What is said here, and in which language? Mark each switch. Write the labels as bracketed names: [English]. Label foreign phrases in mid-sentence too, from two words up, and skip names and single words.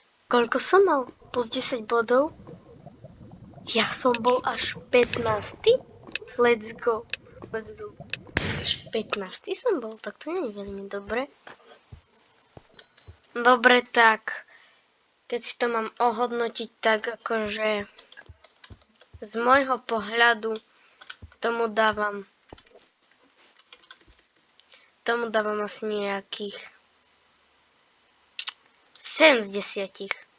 [Slovak] Koľko som mal? Plus 10 bodov? Ja som bol až 15. [English] Let's go. Let's go. [Slovak] Až 15. som bol, tak to nie je veľmi dobre. Dobre, tak. Keď si to mám ohodnotiť, tak akože z môjho pohľadu tomu dávam asi nejakých 7 z 10.